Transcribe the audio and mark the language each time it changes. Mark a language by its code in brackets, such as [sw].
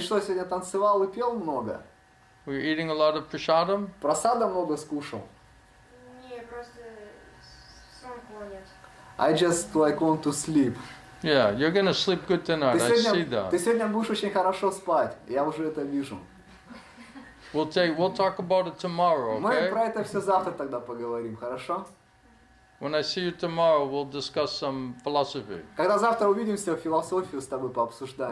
[ru] что, сегодня танцевал и пел много? [en] Were you eating a lot of prasadam? [ru] Просада много скушал? Не, просто сон клонит. [en] I just like want to sleep. Yeah, you're gonna sleep good tonight. I see that. [ru] Ты сегодня будешь очень хорошо спать. Я уже это вижу. [en] We'll talk about it tomorrow, [ru] Мы [en] okay? [ru] про это все завтра тогда поговорим, хорошо? [en] When I see you tomorrow, we'll discuss some philosophy. [ru] Когда завтра увидимся, философию с тобой пообсуждаем.